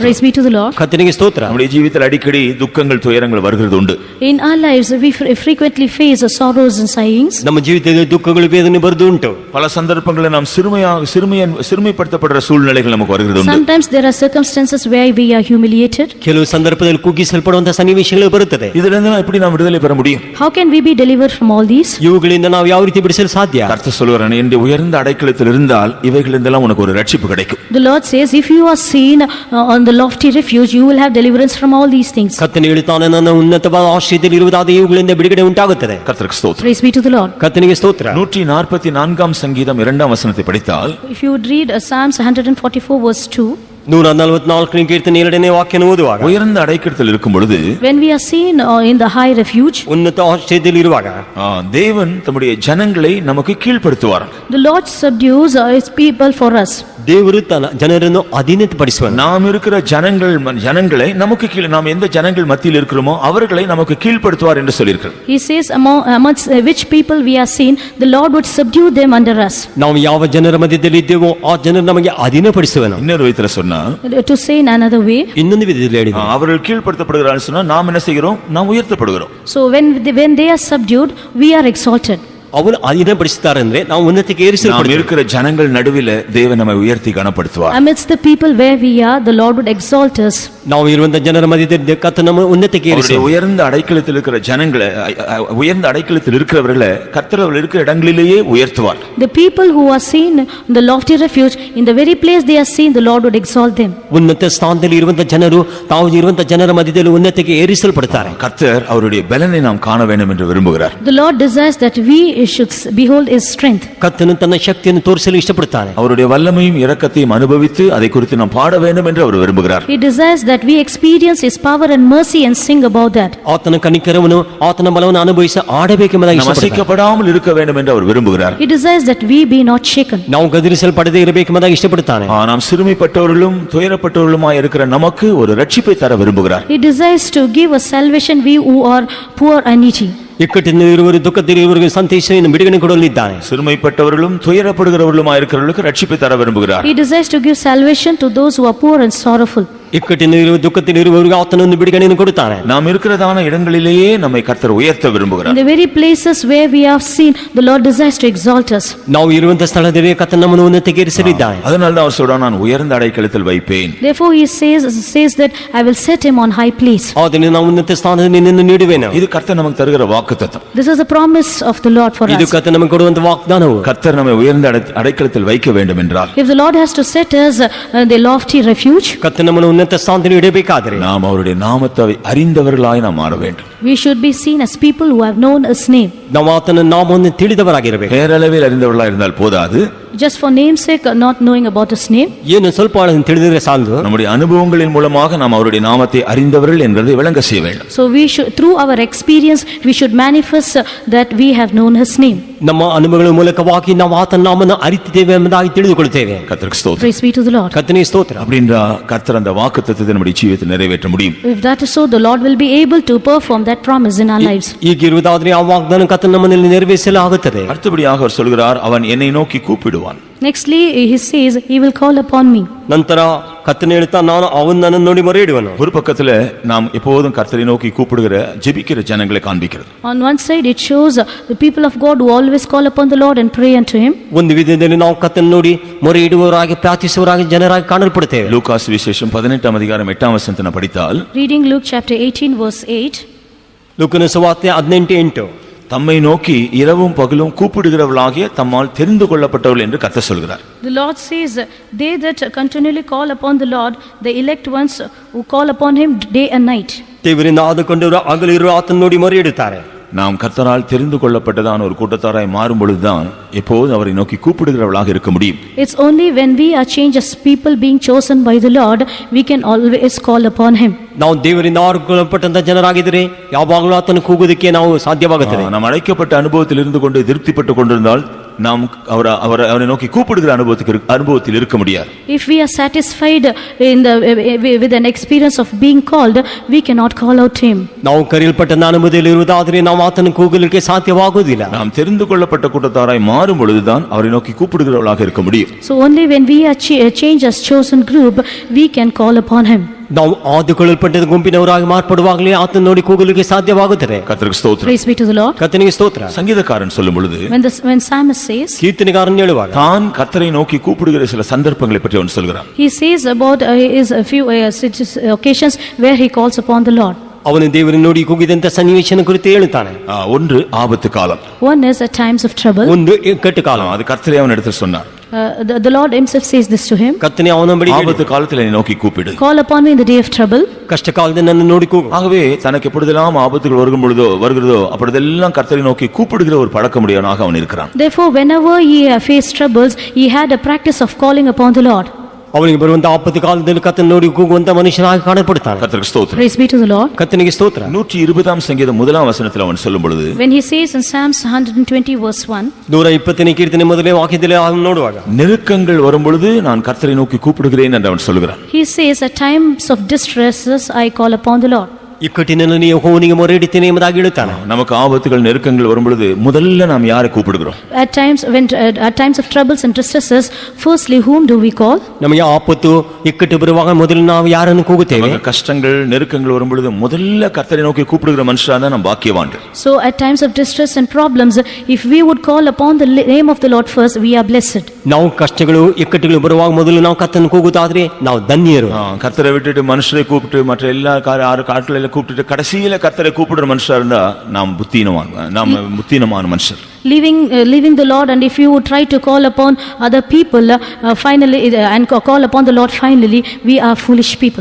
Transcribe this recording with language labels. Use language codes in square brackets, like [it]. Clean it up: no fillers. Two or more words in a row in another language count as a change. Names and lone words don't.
[en] Praise be to the Lord. [kn] ಕರ್ತನಿಗೆ ಸ್ತೋತ್ರ. [ta] நம்முடைய ஜீவிதத்தில் அடிக்கடி துக்கங்கள் துயரங்கள் வருகிறது உண்டு. [en] In our lives we frequently face sorrows and sighings. [kn] ನಮ್ಮ ಜೀವಿತದಲ್ಲಿ ದುಃಖಗಳು ವೇದನೆ ಬರುವುದು ಉಂಟು. [ta] பல சந்தர்ப்பங்களில் நாம் சிறுமைப்படுத்தப்படுற சூழ்நிலைகள் நமக்கு வருகிறது உண்டு. [en] Sometimes there are circumstances where we are humiliated. [kn] ಕೆಲವು ಸಂದರ್ಭದಲ್ಲಿ ಕುಗ್ಗಿಸಲ್ಪಡುವಂತಹ ಸನ್ನಿವೇಶಗಳು ಬರುತ್ತದೆ. [ta] இதிலிருந்து நாம் எப்படி நாம் விடுதலை பெற முடியும்? [en] How can we be delivered from all these? [kn] ಇವುಗಳಿಂದ ನಾವು ಯಾವ ರೀತಿ ಬಿಡಿಸಲು ಸಾಧ್ಯ? [ta] கர்த்தர் சொல்கிறார், நீ உயர்ந்த அடைக்கலத்தில் இருந்தால் இவைகளிலெல்லாம் உனக்கு ஒரு ரட்சிப்பு கிடைக்கும். [en] The Lord says, if you are seen on the lofty refuge, you will have deliverance from all these things. [kn] ಕರ್ತನು ಹೇಳುತ್ತಾನೆ, ನನ್ನ ಉನ್ನತವಾದ ಆಶ್ರಯದಲ್ಲಿ ಇರುವುದಾದ ಇವುಗಳಿಂದ ಬಿಡುಗಡೆ ಉಂಟಾಗುತ್ತದೆ. [ta] கர்த்தருக்கு ஸ்தோத்திரம். [en] Praise be to the Lord. [kn] ಕರ್ತನಿಗೆ ಸ್ತೋತ್ರ. [ta] 144ஆம் சங்கீதம் 2ஆம் வசனத்தை படித்தால், [en] If you would read Psalms 144 verse 2, [kn] 144ನೇ ಕೀರ್ತನೆ 2ನೇ ವಾಕ್ಯವನ್ನು ಓದುವಾಗ, [ta] உயர்ந்த அடைக்கலத்தில் இருக்கும் பொழுது, [en] when we are seen in the high refuge, [kn] ಉನ್ನತ ಆಶ್ರಯದಲ್ಲಿ ಇರುವಾಗ [ta] தேவன் தம்முடைய ஜனங்களை நமக்கு கீழ்ப்படுத்துவார். [en] the Lord subdues his people for us. [kn] ದೇವರು ತನ್ನ ಜನರನ್ನು ಅಧೀನಪಡಿಸುವನು. [ta] நாம் இருக்கிற ஜனங்களை நமக்கு கீழ், நாம் எந்த ஜனங்கள் மத்தியில் இருக்கிறோமோ அவர்களை நமக்கு கீழ்ப்படுத்துவார் என்று சொல்லியிருக்கிறார். [en] He says, amongst which people we are seen, the Lord would subdue them under us. [kn] ನಾವು ಯಾವ ಜನರ ಮಧ್ಯದಲ್ಲಿ ಇದ್ದೇವೋ ಆ ಜನರು ನಮಗೆ ಅಧೀನಪಡಿಸುವನು. [ta] இன்னொரு விதத்தில் சொன்னா, [en] To say in another way, [kn] ಇನ್ನೊಂದು ವಿಧದಲ್ಲಿ ಹೇಳಿದ, [ta] அவர்கள் கீழ்ப்படுத்தப்படுகிறார்கள் சொன்னா நாம் என்ன செய்கிறோம்? நாம் உயர்த்தப்படுகிறோம். [en] so when they are subdued, we are exalted. [kn] ಅವರು ಅಧೀನಪಡಿಸುತ್ತಾರೆ ಅಂದ್ರೆ ನಾವು ಉನ್ನತಿಗೆ [ta] நாம் [kn] ಏರಿಸಲ್ಪಡುತ್ತೇವೆ. [ta] இருக்கிற ஜனங்கள் நடுவில் தேவன் நம்மை உயர்த்தி கனப்படுத்துவார். [en] Amidst the people where we are, the Lord would exalt us. [kn] ನಾವು ಇರುವಂತ ಜನರ ಮಧ್ಯದಲ್ಲಿ ಕರ್ತನು ನಮ್ಮ ಉನ್ನತಿಗೆ ಏರಿಸಿ, [ta] அவருடைய உயர்ந்த அடைக்கலத்தில் இருக்கிற ஜனங்களை, உயர்ந்த அடைக்கலத்தில் இருக்கிறவர்களை கர்த்தர் அவர்கள் இருக்கிற இடங்களிலேயே உயர்த்துவார். [en] The people who are seen in the lofty refuge, in the very place they are seen, the Lord would exalt them. [kn] ಉನ್ನತ ಸ್ಥಾನದಲ್ಲಿ ಇರುವಂತ ಜನರು ತಾವು ಇರುವಂತ ಜನರ ಮಧ್ಯದಲ್ಲಿ ಉನ್ನತಿಗೆ ಏರಿಸಲ್ಪಡುತ್ತಾರೆ. [ta] கர்த்தர் அவருடைய பலனை நாம் காண வேண்டும் என்று விரும்புகிறார். [en] The Lord desires that we should behold his strength. [kn] ಕರ್ತನು ತನ್ನ ಶಕ್ತಿಯನ್ನು ತೋರಿಸಲು ಇಷ್ಟಪಡುತ್ತಾನೆ. [ta] அவருடைய வல்லமையும் இரக்கத்தையும் அனுபவித்து அதை குறித்து நாம் பாட வேண்டும் என்று அவர் விரும்புகிறார். [en] He desires that we experience his power and mercy and sing about that. [kn] ಆತನ ಕನಿಕರವನ್ನು ಆತನ ಬಲವನ್ನು ಅನುಭವಿಸಿ ಆಡಬೇಕೆಂಬುದಾಗಿ [ta] நாம் [kn] ಇಷ್ಟಪಡುತ್ತಾನೆ. [ta] அசைக்கப்படாமல் இருக்க வேண்டும் என்று அவர் விரும்புகிறார். [en] He desires that we be not shaken. [kn] ನಾವು ಗದರಿಸಲ್ಪಡದೇ ಇರಬೇಕೆಂಬುದಾಗಿ ಇಷ್ಟಪಡುತ್ತಾನೆ. [ta] நாம் சிறுமைப்பட்டவர்களும் துயரப்பட்டவர்களுமாய் இருக்கிற நமக்கு ஒரு ரட்சிப்பை தர விரும்புகிறார். [en] He desires to give us salvation, we who are poor and needy. [kn] ಇಕ್ಕಟ್ಟಿನಲ್ಲಿರುವರು ದುಃಖದಲ್ಲಿರುವವರಿಗೆ ಸಂತೋಷವನ್ನು ಬಿಡುಗಡೆ ಕೊಡಲಿದ್ದಾನೆ. [ta] சிறுமைப்பட்டவர்களும் துயரப்படுகிறவர்களுமாய் இருக்கிறவர்களுக்கு ரட்சிப்பை தர விரும்புகிறார். [en] He desires to give salvation to those who are poor and sorrowful. [kn] ಇಕ್ಕಟ್ಟಿನಲ್ಲಿರುವ ದುಃಖದಲ್ಲಿರುವವರಿಗೆ ಆತನನ್ನು ಬಿಡುಗಡೆಯನ್ನು ಕೊಡುತ್ತಾನೆ. [ta] நாம் இருக்கிறதான இடங்களிலேயே நம்மை கர்த்தர் உயர்த்த [en] In [ta] விரும்புகிறார். [en] the very places where we have seen, the Lord desires to exalt us. [kn] ನಾವು ಇರುವಂತಹ ಸ್ಥಳದಲ್ಲಿ ಕರ್ತನು ನಮ್ಮನ್ನು ಉನ್ನತಿಗೇರಿಸಲಿದ್ದಾನೆ. [ta] அதனால தான் அவர் சொல்றார், நான் உயர்ந்த அடைக்கலத்தில் வைப்பேன். [en] Therefore he says that I will set him on high place. [kn] ಆತನಿಗೆ ನಾವು ಉನ್ನತ ಸ್ಥಾನದಲ್ಲಿ ನಿನ್ನನ್ನು ನೀಡುವೆನು. [ta] இது கர்த்தர் நமக்கு தருகிற வாக்குத்தத்தம். [en] This is a promise of the Lord for [kn] ಇದು [en] us. [kn] ಕರ್ತನು ನಮಗೆ ಕೊಡುವಂತ ವಾಗ್ದಾನವು. [ta] கர்த்தர் நம்மை உயர்ந்த அடைக்கலத்தில் வைக்க வேண்டும் என்றால், [en] If the Lord has to set us the lofty refuge, [kn] ಕರ್ತನು ನಮ್ಮನ್ನು ಉನ್ನತ ಸ್ಥಾನದಲ್ಲಿ ಇಡಬೇಕಾದರೆ [ta] நாம் அவருடைய நாமத்தை அறிந்தவர்களாய் நாம் மாற வேண்டும். [en] we should be seen as people who have known his name. [kn] ನಾವು ಆತನ ನಾಮವನ್ನು ತಿಳಿದವರಾಗಿರಬೇಕು. [ta] பேரளவில் அறிந்தவர்களாய் இருந்தால் போதாது, [en] Just for name's sake, not knowing about his name. [kn] ಏನು ಸ್ವಲ್ಪ ತಿಳಿದರೆ ಸಾಲದು. [ta] நம்முடைய அனுபவங்களின் மூலமாக நாம் அவருடைய நாமத்தை அறிந்தவர்கள் என்பதை விளங்க செய்ய வேண்டும். [en] So we should, through our experience, we should manifest that we have known his name. [kn] ನಮ್ಮ ಅನುಭವಗಳ ಮೂಲಕವಾಗಿ ನಾವು ಆತನ ನಾಮವನ್ನು ಅರಿತಿದ್ದೇವೆ ಎಂಬುದಾಗಿ ತಿಳಿದುಕೊಳ್ಳುತ್ತೇವೆ. [ta] கர்த்தருக்கு ஸ்தோத்திரம். [en] Praise be to the Lord. [kn] ಕರ್ತನಿಗೆ ಸ್ತೋತ್ರ. [ta] அப்படின்றா கர்த்தர் அந்த வாக்குத்தத்தத்தை நம்முடைய ஜீவிதத்தில் நிறைவேற்ற முடியும். [en] If that is so, the Lord will be able to perform that promise in our lives. [kn] ಈಗಿರುವುದಾದ್ರೆ ಆ ವಾಗ್ದಾನ ಕರ್ತನು ನಮ್ಮಲ್ಲಿ ನೆರವೇರಿಸಲು ಆಗುತ್ತದೆ. [ta] அடுத்தபடியாக அவர் சொல்கிறார், அவன் என்னை நோக்கி கூப்பிடுவான். [en] Nextly, he says, he will call upon me. [kn] ನಂತರ ಕರ್ತನು ಹೇಳ್ತಾ, ನಾನು ಅವನನ್ನು ನೋಡಿ ಮೊರೆ ಇಡುವನು. [ta] ஒரு பக்கத்துல நாம் எப்போதும் கர்த்தரை நோக்கி கூப்பிடுகிற ஜெபிக்கிற ஜனங்களை காண்பிக்கிறது. [en] On one side, it shows the people of God who always call upon the Lord and pray unto him. [kn] ಒಂದು ವಿಧದಲ್ಲಿ ನಾವು ಕರ್ತನು ನೋಡಿ ಮೊರೆ ಇಡುವವರಾಗಿ ಪ್ರಾರ್ಥಿಸುವವರಾಗಿ ಜನರಾಗಿ ಕಾಣಲ್ಪಡುತ್ತೇವೆ. [ta] லூகாஸ் விசேஷம் 18 அதிகாரம் 8 வசனத்தை படித்தால், [en] Reading Luke chapter 18 verse 8. [kn] ಲೂಕನ ಸುವಾರ್ತೆ 18:8. [ta] தம்மை நோக்கி இரவும் பகலும் கூப்பிடுகிறவர்களாகிய தம்மால் தெரிந்து கொள்ளப்பட்டவர்கள் என்று கர்த்தர் சொல்கிறார். [en] The Lord says, they that continually call upon the Lord, the elect ones who call upon him day and night. [kn] ದೇವರಿಂದ ಆದುಕೊಂಡವರು ಹಗಲಿರುಳು ಆತನ ನೋಡಿ ಮೊರೆ ಇಡುತ್ತಾರೆ. [ta] நாம் கர்த்தரால் தெரிந்து கொள்ளப்பட்டதான ஒரு கூட்டத்தாராய் மாறும் பொழுதுதான் எப்போதும் அவரை நோக்கி கூப்பிடுகிறவர்களாக இருக்க முடியும். [en] It's only when we are changed as people being chosen by the Lord, we can always call upon him. [kn] ನಾವು ದೇವರಿಂದ ಆರಿಸಿಕೊಳ್ಳಲ್ಪಟ್ಟಂತ ಜನರಾಗಿದ್ದರೆ ಯಾವಾಗಲೂ ಆತನ ಕೂಗುವುದಕ್ಕೆ ನಾವು ಸಾಧ್ಯವಾಗುತ್ತದೆ. [ta] நாம் அழைக்கப்பட்ட அனுபவத்தில் இருந்து கொண்டு திருப்திப்பட்டு கொண்டிருந்தால் நாம் அவரை நோக்கி கூப்பிடுகிற அனுபவத்தில் இருக்க முடியாது. [en] If we are satisfied in with an experience of being called, we cannot call out to him. [kn] ನಾವು ಕರೆಯಲ್ಪಟ್ಟ ಅನುಭವದಲ್ಲಿ ಇರುವುದಾದರೆ ನಾವು ಆತನ ಕೂಗಲಿಕ್ಕೆ ಸಾಧ್ಯವಾಗುವುದಿಲ್ಲ. [ta] நாம் தெரிந்து கொள்ளப்பட்ட கூட்டத்தாராய் மாறும் பொழுதுதான் அவரை நோக்கி கூப்பிடுகிறவர்களாக இருக்க முடியும். [en] So only when we are changed as chosen group, we can call upon him. [kn] ನಾವು ಆದುಕೊಳ್ಳಲ್ಪಟ್ಟ ಗುಂಪಿನವರಾಗಿ ಮಾರ್ಪಡುವಾಗಲೇ ಆತನ ನೋಡಿ ಕೂಗಲಿಕ್ಕೆ ಸಾಧ್ಯವಾಗುತ್ತದೆ. [ta] கர்த்தருக்கு ஸ்தோத்திரம். [en] Praise be to the Lord. [kn] ಕರ್ತನಿಗೆ ಸ್ತೋತ್ರ. [ta] சங்கீதக்காரன் சொல்லும் பொழுது, [en] When psalmist says, [kn] ಕೀರ್ತನೆಗಾರನು ಹೇಳುವಾಗ [ta] தான் கர்த்தரை நோக்கி கூப்பிடுகிற சில சந்தர்ப்பங்களை பற்றி அவன் சொல்கிறான். [en] he says about a few occasions where he calls upon the Lord. [kn] ಅವನು ದೇವರನ್ನು ನೋಡಿ ಕೂಗಿದಂತ ಸನ್ನಿವೇಶನ ಕುರಿತು ಹೇಳುತ್ತಾನೆ. [ta] ஒன்று ஆபத்து காலம். [en] One is at times of trouble. [kn] ಒಂದು ಇಕ್ಕಟ್ಟು ಕಾಲ. [ta] அது கர்த்தரே அவன் எடுத்து சொன்னார். [en] The Lord himself says this to him. [kn] ಕರ್ತನೇ ಅವನ ಬಳಿ [ta] ஆபத்து காலத்தில் என்னை நோக்கி கூப்பிடு. [en] Call upon me in the day of trouble. [kn] ಕಷ್ಟ ಕಾಲದಲ್ಲಿ ನನ್ನ ನೋಡಿ ಕೂಗು. [ta] ஆகவே தனக்கு எப்பொழுதெல்லாம் ஆபத்துகள் வருகிறதோ அப்பொழுதெல்லாம் கர்த்தரை நோக்கி கூப்பிடுகிற ஒரு பழக்கமுடையவனாக அவன் இருக்கிறான். [en] Therefore, whenever he faced troubles, he had a practice of calling upon the Lord. [kn] ಅವನಿಗೆ ಬರುವಂತ ಆಪತ್ತು ಕಾಲದಲ್ಲಿ ಕರ್ತನ ನೋಡಿ ಕೂಗುವಂತ ಮನುಷ್ಯನಾಗಿ ಕಾಣப்படுತ್ತಾನೆ. [ta] கர்த்தருக்கு ஸ்தோத்திரம். [en] Praise be to the Lord. [kn] ಕರ್ತನಿಗೆ ಸ್ತೋತ್ರ. [ta] 120 சங்கீதம் 1 வசனத்தில் அவன் சொல்லும் பொழுது, [en] When he says in Psalms 120 verse 1, [kn] 120ನೇ ಕೀರ್ತನೆ ಮೊದಲನೇ ವಾಕ್ಯದಲ್ಲಿ ಅವನು ನೋಡುವಾಗ, [ta] நெருக்கங்கள் வரும் பொழுது நான் கர்த்தரை நோக்கி கூப்பிடுகிறேன் என்று அவன் சொல்கிறான். [en] he says, at times of distresses I call upon the Lord. [kn] ಇಕ್ಕಟ್ಟಿನಲ್ಲಿ ಯೆಹೋವನಿಗೆ ಮೊರೆ ಇಡುತ್ತೇನೆ ಎಂಬುದಾಗಿ ಹೇಳುತ್ತಾನೆ. [ta] நமக்கு ஆபத்துகள் நெருக்கங்கள் வரும் பொழுது முதல்ல நாம் யாரை கூப்பிடுகிறோம்? [en] At times of troubles and distresses, firstly whom do we call? [kn] ನಮಗೆ ಆಪತ್ತು ಇಕ್ಕಟ್ಟು ಬರುವಾಗ ಮೊದಲು ನಾವು ಯಾರನ್ನು ಕೂಗುತ್ತೇವೆ? [ta] நமக்கு கஷ்டங்கள் நெருக்கங்கள் வரும் பொழுது முதல்ல கர்த்தரை நோக்கி கூப்பிடுகிற மனுஷனா தான் நாம் பாக்கியவான்கள். [en] So at times of distress and problems, if we would call upon the name of the Lord first, we are blessed. [kn] ನಾವು ಕಷ್ಟಗಳು ಇಕ್ಕಟ್ಟುಗಳು ಬರುವಾಗ ಮೊದಲು ನಾವು ಕರ್ತನ ಕೂಗುತ್ತಾದ್ರೆ ನಾವು ಧನ್ಯರು. [ta] கர்த்தரை விட்டுட்டு மனுஷரை கூப்பிட்டு மற்ற எல்லா காட்டில காரியங்களை கூப்பிட்டுட்டு கடைசியில கர்த்தரை கூப்பிடுற மனுஷா இருந்தா நாம் புத்தீனமான மனுஷர். [en] Leaving the Lord, and if you try to call upon other people finally and call upon the Lord finally, we are foolish people.